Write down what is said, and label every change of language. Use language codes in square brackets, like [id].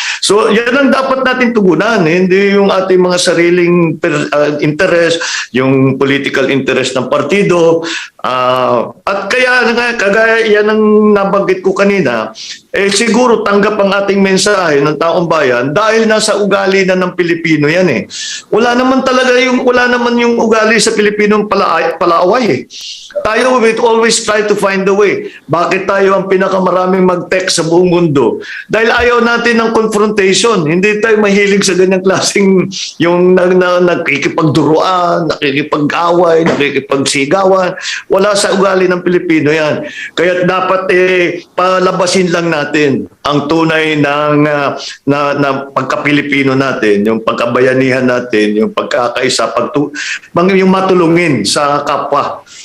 [tl] So yan ang dapat natin tugunan, hindi yung ating mga sariling interest, yung political interest ng partido. At kaya kagaya yan ang nabanggit ko kanina, siguro tanggap ang ating mensahe ng taong bayan dahil nasa ugali na ng Pilipino yan eh. Wala naman yung ugali sa Pilipino palaaway eh. [en] Tayo, we always try to find a way. [tl] Bakit tayo ang pinakamaraming mag-text sa buong mundo? [en] Dahil ayaw natin ng confrontation. [tl] Hindi tayo mahilig sa ganyang klaseng yung nakikipagduruan, nakikipag-away, nakikipagsigawan. Wala sa ugali ng Pilipino yan. Kaya dapat palabasin lang natin ang tunay ng pagka-Pilipino natin, yung pagkabayanihan natin, yung pagkakaisa, yung matulungin sa kapwa.